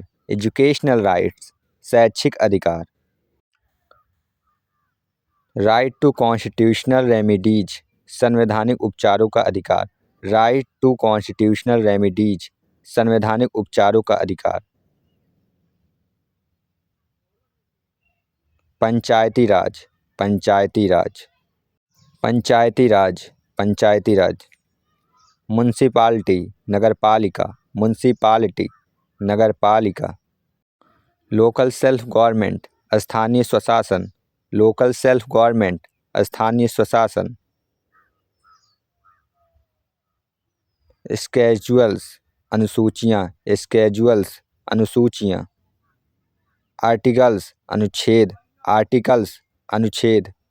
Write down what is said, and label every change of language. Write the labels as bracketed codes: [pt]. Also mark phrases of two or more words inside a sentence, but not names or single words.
[en] educational rights, [hi] शैक्षिक अधिकार। [en] right to constitutional remedies, [hi] संवैधानिक उपचारों का अधिकार। [en] right to constitutional remedies, [hi] संवैधानिक उपचारों का अधिकार। पंचायती राज, पंचायती राज। पंचायती राज, पंचायती राज। म्युनिसिपालिटी, नगरपालिका, म्युनिसिपालिटी, नगरपालिका। [en] local self government, [hi] स्थानीय स्वशासन, [en] local self government, [hi] स्थानीय स्वशासन। स्केड्यूल्स, अनुसूचियाँ, स्केड्यूल्स, अनुसूचियाँ। आर्टिकल्स, अनुच्छेद, आर्टिकल्स, अनुच्छेद।